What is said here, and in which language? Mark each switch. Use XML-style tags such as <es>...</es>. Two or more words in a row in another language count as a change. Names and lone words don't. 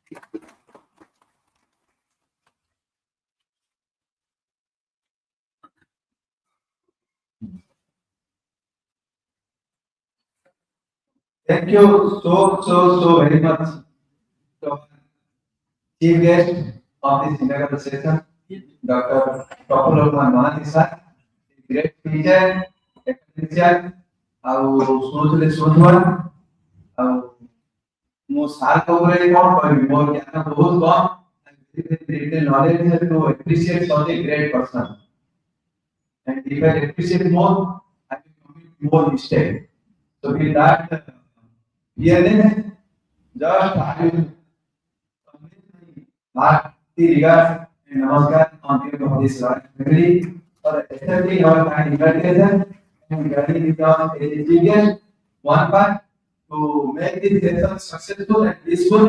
<en>Thank you so very much to chief guest of this inaugural session, Dr. Prabhu Manani sir, great teacher, academician,</en> <or>ଆଉ ଶୁଣୁଥିଲେ ଶୁଣୁଥିବା ଆଉ ମୁଁ ସାର୍ ଉପରେ କଣ କହିବି ମୋର ଜ୍ଞାନ ବହୁତ</or> <en>କମ knowledge to appreciate such a great person and if I appreciate more I will commit more mistake so with that fearless just I will convey my hearty regards and namaskar on behalf of this family for accepting our kind invitation and guiding it on a one part to make this session successful and peaceful.</en>